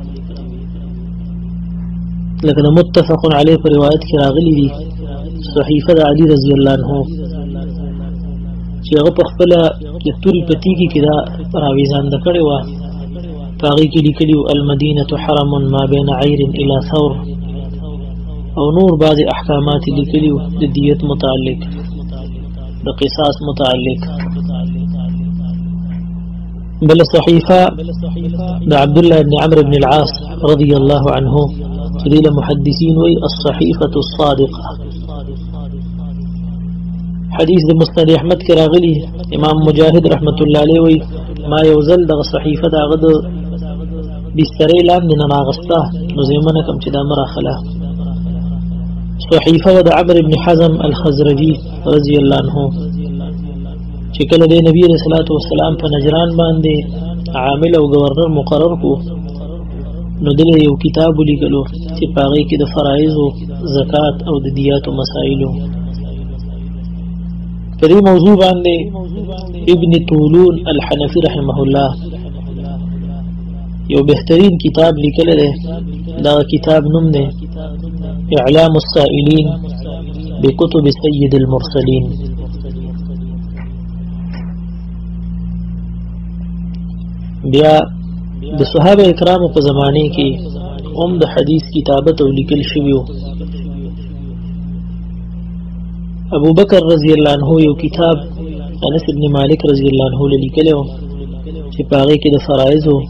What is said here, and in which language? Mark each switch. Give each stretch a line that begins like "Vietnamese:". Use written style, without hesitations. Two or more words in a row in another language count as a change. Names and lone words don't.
Pashto: لکه د متفق علیه په روایت کې راغلی دي صحیفه د علي
Arabic: رضی الله عنه
Pashto: چې هغه په خپله د تورې په تیږې کې دا راویزانده کړې وه، په هغې کې لیکلي وو
Arabic: المدینة حرم ما بین عیر الى ثور،
Pashto: او نور بعضې احکامات لیکلي وو د دیت متعلق، د قصاص متعلق. بل صحیفه د عبد الله بن عمرو بن العاص
Arabic: رضی الله عنه
Pashto: چې دې له محدثین وایي
Arabic: الصحیفة الصادقه.
Pashto: حدیث د مسند احمد کې راغلی امام مجاهد
Arabic: رحمت الله علیه
Pashto: وایي ما یو ځل دغه صحیفه د هغه د بسترې لاندې نه راغسته نو زه یې منع کړم چې دا مه راخله، صحیفه د عمرو ابن حزم الخزرجي
Arabic: رضی الله عنه
Pashto: چې کله د نبی
Arabic: رسول الله والسلام
Pashto: په نجران باندې عامل او گورنر مقرر کو نو دله یو کتاب لیکلو چې پاغي کې د فرایض او زکات او د دیات او مسائلو په دې موضوع باندې ابن طولون الحنفي
Arabic: رحمه الله
Pashto: یو بهترین کتاب لیکل دی دا کتاب نوم دی اعلام السائلین بکتب سید المرسلین بیا د صحابه کرامو په زمانه کې د حدیث کتابت او لیکل شوی ابو بکر
Arabic: رضی الله عنه
Pashto: یو کتاب انس ابن مالک
Arabic: رضی الله عنه
Pashto: لیکلو چې پاره کې د فرایض